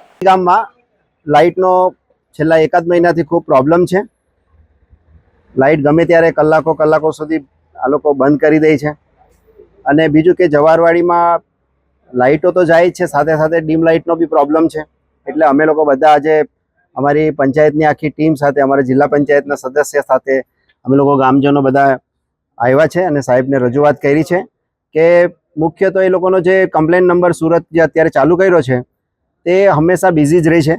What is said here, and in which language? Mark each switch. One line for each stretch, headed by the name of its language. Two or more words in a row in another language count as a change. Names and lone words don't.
Gujarati: ગામ માં લાઇટ નો છેલ્લા એકાદ મહિનાથી ખૂબ પ્રૉબ્લેમ હૈ। લાઇટ ગમે ત્યારે કલાકો કલાકો સુધી આ લોકો બંધ કરી દે છે। અને બીજું કે જવારવાડી માં લાઇટો તો જાય છે, સાથે સાથે
English: dim light
Gujarati: નો ભી પ્રૉબ્લેમ હૈ। એટલે અમે લોકો બધા આજ અમારી પંચાયતની આખી ટીમ સાથે, અમારા જિલ્લા પંચાયતના સદસ્ય સાથે અમે લોકો ગામજનો બધા આવ્યા છે અને સાહેબને રજૂઆત કરી છે કે મુખ્ય તો એ લોકોનો જે
English: complain number
Gujarati: સૂરત જે અત્યારે ચાલુ કર્યો છે તે હંમેશા બિઝી જ રહે છે।